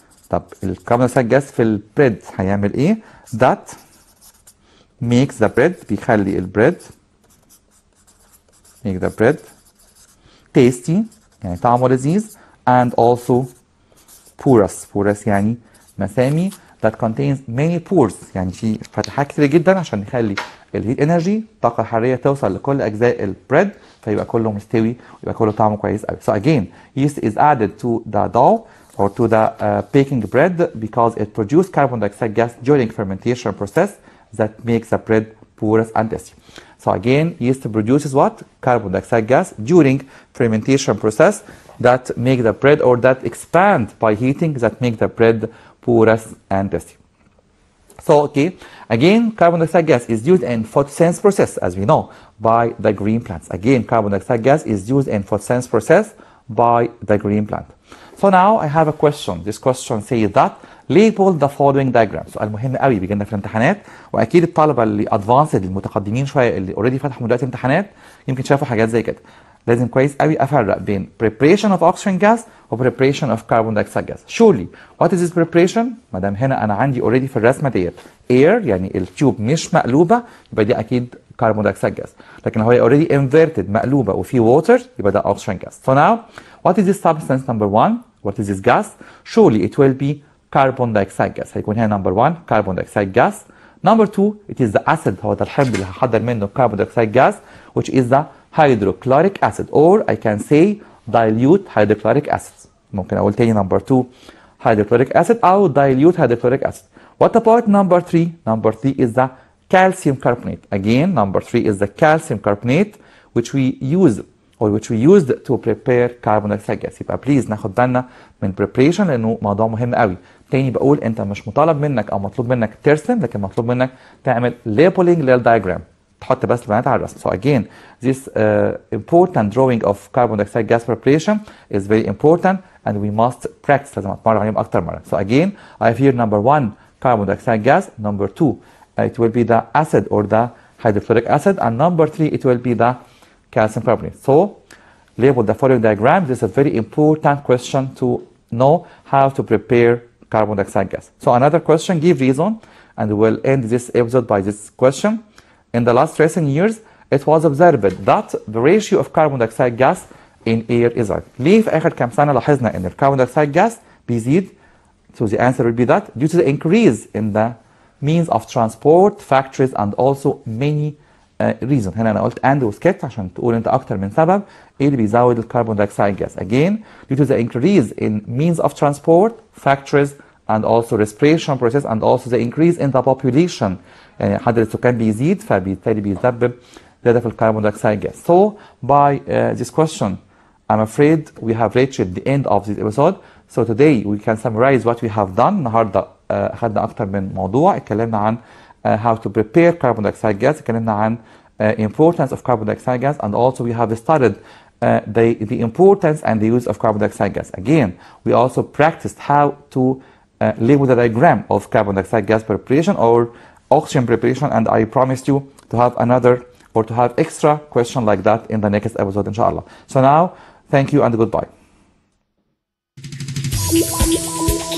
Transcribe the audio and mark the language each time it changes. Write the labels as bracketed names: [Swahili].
[Arabic] طب الكربون دايوكسيد جاز في البريد هيعمل ايه؟ [English] that makes the bread [Arabic] بيخلي البريد [English] make the bread tasty [Arabic] يعني طعمه لذيذ [English] and also porous [Arabic] يعني مسامي [English] that contains many pores [Arabic] يعني في فتحات كتير جدا عشان نخلي الهيت انرجي الطاقة الحرارية توصل لكل أجزاء البريد فيبقى كله مستوي ويبقى كله طعمه كويس قوي. [English] So again yeast is added to the dough or to the baking bread because it produces carbon dioxide gas during fermentation process that makes the bread porous and tasty. So again, yeast produces what? Carbon dioxide gas during fermentation process that make the bread or that expand by heating that make the bread porous and tasty. So okay, again, carbon dioxide gas is used in photosynthesis process as we know by the green plants. Again, carbon dioxide gas is used in photosynthesis process by the green plant. So now I have a question. This question says that label the following diagram. [Arabic] سؤال مهم قوي بيجي لنا في الامتحانات واكيد الطلبه اللي ادفانسد المتقدمين شويه اللي اوريدي فتحوا دلوقتي امتحانات يمكن شافوا حاجات زي كده. لازم كويس قوي افرق بين [English] preparation of oxygen gas [Arabic] و [English] preparation of carbon dioxide gas. Surely what is this preparation؟ [Arabic] ما دام هنا انا عندي اوريدي في الرسمه ديت air يعني التيوب مش مقلوبه يبقى دي اكيد carbon dioxide gas. لكن هو اوريدي inverted مقلوبه وفي water يبقى ده oxygen gas. [English] So now what is this substance number 1? What is this gas? Surely it will be carbon dioxide gas. [Arabic] هيكون هنا [English] number 1 carbon dioxide gas. Number 2 it is the acid [Arabic] هو ده الحمض اللي هحضر منه [English] carbon dioxide gas which is the hydrochloric acid or I can say dilute hydrochloric acid. [Arabic] ممكن اقول تاني [English] number 2 hydrochloric acid [Arabic] او dilute hydrochloric acid. [English] What about number 3? Number 3 is the calcium carbonate. Again number 3 is the calcium carbonate which we use or which we used to prepare carbon dioxide gas. [Arabic] يبقى بليز ناخد بالنا من preparation لانه موضوع مهم قوي. تاني بقول انت مش مطالب منك او مطلوب منك ترسم لكن مطلوب منك تعمل labeling للدايجرام تحط بس البيانات على الرسم. [English] So again this important drawing of carbon dioxide gas preparation is very important and we must practice. [Arabic] لازم اتمرن عليهم اكتر مره. [English] So again I have here number 1 carbon dioxide gas, number 2 it will be the acid or the hydrochloric acid and number 3 it will be the calcium carbonate. So label the following diagram. This is a very important question to know how to prepare carbon dioxide gas. So another question, give reason, and we'll end this episode by this question. In the last recent years, it was observed that the ratio of carbon dioxide gas in air is high. [Arabic] ليه في آخر كام سنة لاحظنا إن الكربون دايوكسيد gas بيزيد? [English] So the answer will be that due to the increase in the means of transport, factories, and also many reason. [Arabic] هنا أنا قلت and وسكت عشان تقول أنت أكتر من سبب إيه اللي بيزود الكربون دايوكسيد gas. [English] Again, due to the increase in means of transport, factories, and also respiration process, and also the increase in the population. [Arabic] يعني عدد السكان بيزيد فبالتالي بيسبب زيادة في الكربون دايوكسيد gas. [English] So by this question, I'm afraid we have reached the end of this episode. So today we can summarize what we have done. [Arabic] النهارده أخذنا أكتر من موضوع اتكلمنا عن [English] how to prepare carbon dioxide gas. [Arabic] اتكلمنا عن [English] importance of carbon dioxide gas and also we have studied the importance and the use of carbon dioxide gas. Again, we also practiced how to label the diagram of carbon dioxide gas preparation or oxygen preparation, and I promised you to have another or to have extra question like that in the next episode inshallah. So now, thank you and goodbye.